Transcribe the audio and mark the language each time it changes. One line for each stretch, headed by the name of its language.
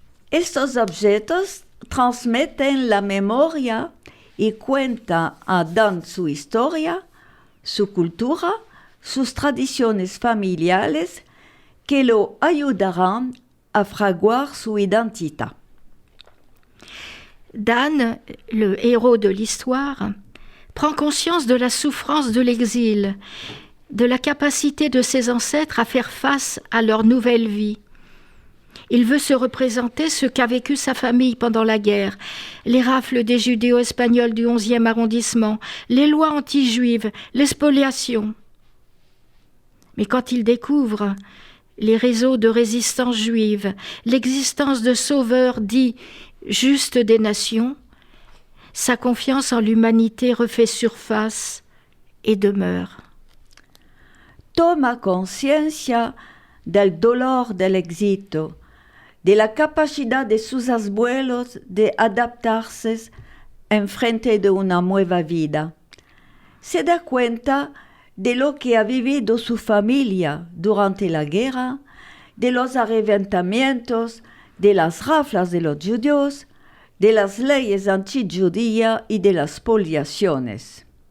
Spanish: Estos objetos transmiten la memoria y cuentan a Dan su historia, su cultura, sus tradiciones familiares que lo ayudarán a fraguar su identidad.
French: Dan, le héros de l'histoire, prend conscience de la souffrance de l'exil, de la capacité de ses ancêtres à faire face à leur nouvelle vie. Il veut se représenter ce qu'a vécu sa famille pendant la guerre, les rafles des judéo-espagnols du 11e arrondissement, les lois anti-juives, les spoliations. Mais quand il découvre les réseaux de résistance juive, l'existence de sauveurs dits justes des nations, sa confiance en l'humanité refait surface et demeure.
Spanish: Toma conciencia del dolor del éxito, de la capacidad de sus abuelos de adaptarse en frente de una nueva vida. Se da cuenta de lo que ha vivido su familia durante la guerra, de los arreventamientos, de las raflas de los judíos, de las leyes antijudías y de las spoliaciones.